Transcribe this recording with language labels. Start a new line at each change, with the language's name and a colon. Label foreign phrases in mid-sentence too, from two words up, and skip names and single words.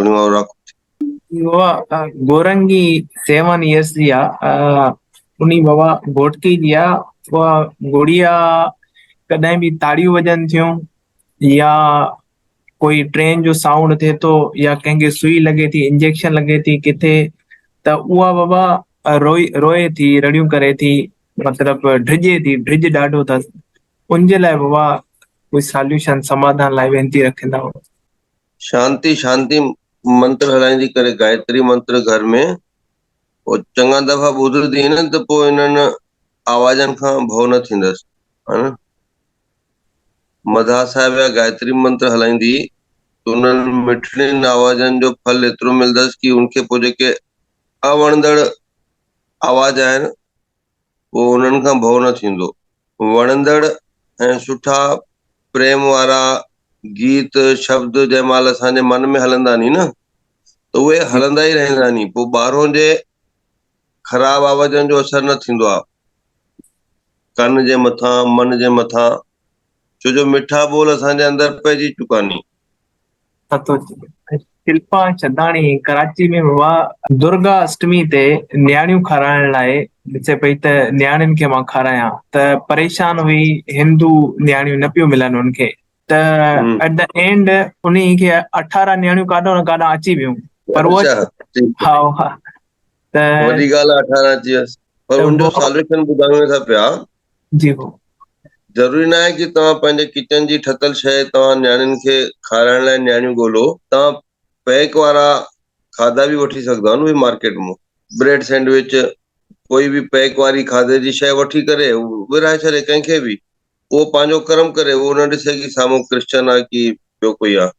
Sindhi: बाबा गोरंगी 7 years जी आहे, उनी बाबा घोटकी जी आहे, उहा गुड़िया कॾहिं बि ताड़ियूं वॼनि थियूं या कोई ट्रेन जो साउंड थिए थो या कंहिंखे सुई लॻे थी, इंजेक्शन लॻे थी किथे, त उहा बाबा रोए थी, रड़ियूं करे थी, मतलब ड्रिजे थी, ड्रिज ॾाढो अथसि, उनजे लाइ बाबा कोई सॉल्यूशन समाधान लाइ वेनती रखंदा हो। शांति शांति मंत्र हलाईंदी करे, गायत्री मंत्र घर में पोइ चङा दफ़ा ॿुधंदी न त पोइ इन्हनि आवाजनि खां भउ न थींदसि, हा न। मधा साहिब या गायत्री मंत्र हलाईंदी त उन्हनि मिठड़ियुनि आवाजनि जो फल एतिरो मिलंदसि कि उनखे पोइ जेके अवणंदड़ आवाज आहिनि पोइ उन्हनि खां भउ न थींदो। वणंदड़ ऐं सुठा प्रेम वारा गीत शब्द जंहिं महिल असांजे मन में हलंदा नी न त उहे हलंदा ई रहंदा नी, पोइ ॿाहिरों जे ख़राब आवाजनि जो असर न थींदो आहे कन जे मथां, मन जे मथां, छो जो मिठा बोल असांजे अंदरि पइजी चुका नी। शिल्पा चंदाणी कराची में बाबा दुर्गा अष्टमी ते न्याणियूं खाराइण लाइ ॾिसे पई त न्याणियुनि खे मां खारायां त परेशान हुई, हिंदू न्याणियूं न पियूं मिलनि उनखे त
English: at the end
Sindhi: उन्ही खे 18 न्याणियूं काॾो न काॾा अची वियूं, पर उहो अच्छा, ठीकु हा आहे। हा त वॾी ॻाल्हि आहे 18 अची वियसि, पर उनजो सॉल्यूशन ॿुधायूं था पिया। जी हो ज़रूरी न आहे कि तव्हां पंहिंजे किचन जी ठतल शइ तव्हां न्याणियुनि खे खाराइण लाइ न्याणियूं ॻोल्हो, तव्हां पैक वारा खाधा बि वठी सघंदा आहियो न उहे मार्केट मां,
English: bread sandwich
Sindhi: कोई बि पैक वारी खाधे जी शइ वठी करे विराए छॾे कंहिंखे बि, उहो पंहिंजो कर्म करे, उहो न ॾिसे कि साम्हूं क्रिश्चन आहे कि ॿियो कोई आहे।